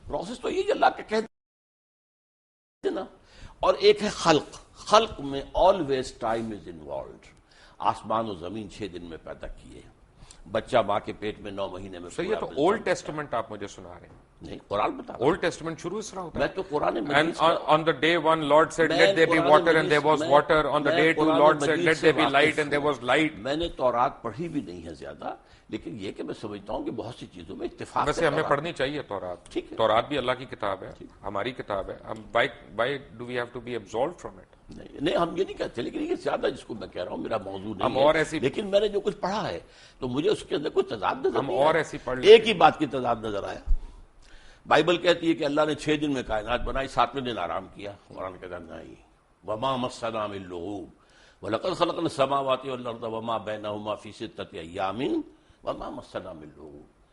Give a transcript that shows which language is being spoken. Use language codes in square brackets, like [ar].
[ur] Process تو یہ اللہ کے کہتے نا. اور ایک ہے خلق. خلق میں [en] Always time is involved. [ur] آسمان و زمین 6 دن میں پیدا کیے، بچہ ماں کے پیٹ میں 9 مہینے میں. صحیح ہے. تو اولڈ ٹیسٹمنٹ آپ مجھے سنا رہے ہیں. نہیں، قرآن بتا. اولڈ ٹیسٹمنٹ شروع اس طرح ہوتا ہے. میں تو قرآن مجید [en] on the day 1 Lord said let there be water and there was water. On the day 2 Lord said let there be light and there was light. [ur] میں نے تورات پڑھی بھی نہیں ہے زیادہ، لیکن یہ کہ میں سمجھتا ہوں کہ بہت سی چیزوں میں اتفاق. ویسے ہمیں پڑھنی چاہیے تورات. تورات بھی اللہ کی کتاب ہے، ہماری کتاب ہے. ہم [en] why do we have to be absolved from it؟ [ur] نہیں ہم یہ نہیں کہتے، لیکن یہ زیادہ جس کو میں کہہ رہا ہوں میرا موضوع نہیں ہم اور ایسی، لیکن میں نے جو کچھ پڑھا ہے تو مجھے اس کے اندر کوئی تضاد نظر ہم اور ایسی پڑھ ایک ہی بات کی تضاد نظر آیا. بائبل کہتی ہے کہ اللہ نے 6 دن میں کائنات بنائی، 7ویں دن آرام کیا. قرآن کہتا ہے نہیں، [ar] وما مسنا من لغوب ولقد خلقنا السماوات والارض وما بینہما فی 6 ایام وما مسنا من لغوب.